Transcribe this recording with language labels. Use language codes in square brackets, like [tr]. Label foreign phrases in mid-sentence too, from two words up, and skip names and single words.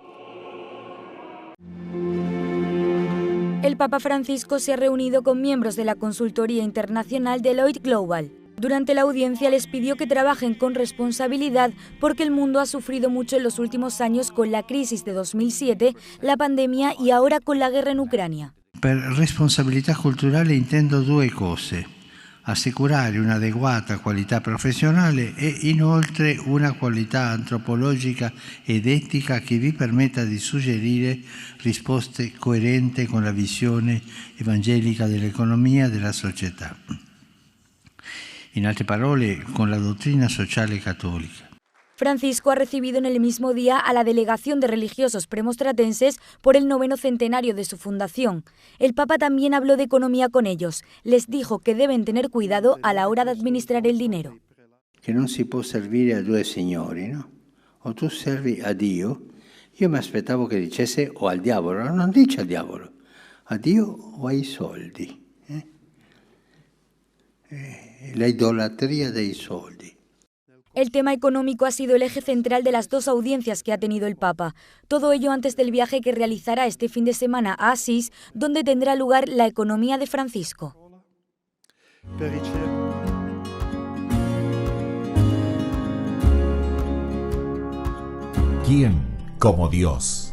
[es] El Papa Francisco se ha reunido con miembros de la consultoría internacional Deloitte Global. Durante la audiencia les pidió que trabajen con responsabilidad porque el mundo ha sufrido mucho en los últimos años con la crisis de 2007, la pandemia y ahora con la guerra en Ucrania. [it] Per responsabilità culturale intendo 2 cose: assicurare un'adeguata qualità professionale e inoltre una qualità antropologica ed etica che vi permetta di suggerire risposte coerenti con la visione evangelica dell'economia e della società. In altre parole, con la dottrina sociale cattolica. [es] Francisco ha recibido en el mismo día a la delegación de religiosos premostratenses por el 9º centenario de su fundación. El Papa también habló de economía con ellos. Les dijo que deben tener cuidado a la hora de administrar el dinero. [it] Que non si può servire a 2 signori, no? O tu servi a Dio. Io mi aspettavo che dicesse o al diavolo, non dice al diavolo, a Dio o ai soldi. [es] La idolatría [it] dei soldi. [es] El tema económico ha sido el eje central de las 2 audiencias que ha tenido el Papa. Todo ello antes del viaje que realizará este fin de semana a Asís, donde tendrá lugar la economía de Francisco. ¿Quién como Dios?